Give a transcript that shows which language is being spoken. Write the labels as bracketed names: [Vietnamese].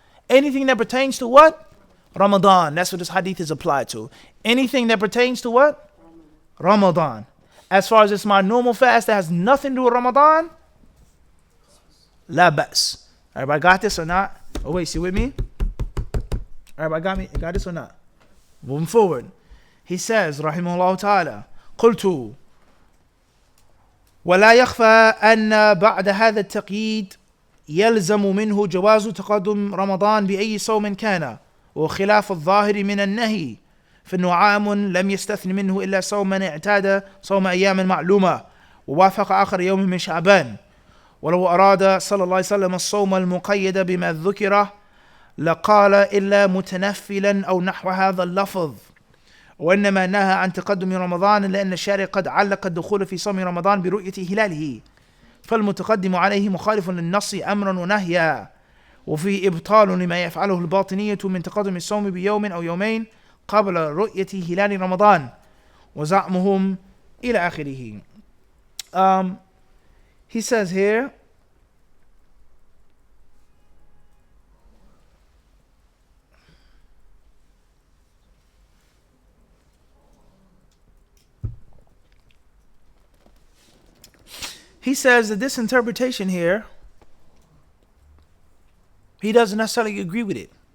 [English] Anything that pertains to what? Ramadan. That's what this hadith is applied to. Anything that pertains to what? Ramadan. As far as it's my normal fast that has nothing to do with Ramadan, la ba's. Everybody got this or not? Oh wait, you with me? Everybody got this or not? Moving forward. He says, [Arabic] rahimahullah ta'ala, قلت ولا يخفى أن بعد هذا التقييد يلزم منه جواز تقدم رمضان بأي صوم كان وخلاف الظاهر من النهي فإنه عام لم يستثن منه إلا صوما اعتاد صوم أيام معلومة ووافق آخر يوم من شعبان ولو أراد صلى الله عليه وسلم الصوم المقيد بما ذكر لقال إلا متنفلا أو نحو هذا اللفظ وإنما نهى عن تقدم رمضان لأن الشارع قد علق الدخول في صوم رمضان برؤية هلاله فالمتقدم عليه مخالف للنص أمرا ونهيا وفي إبطال لما يفعله الباطنية من تقدم الصوم بيوم أو يومين قبل رؤية هلال رمضان وزعمهم إلى آخره. [English] He says here, that this interpretation here, he doesn't necessarily agree with it.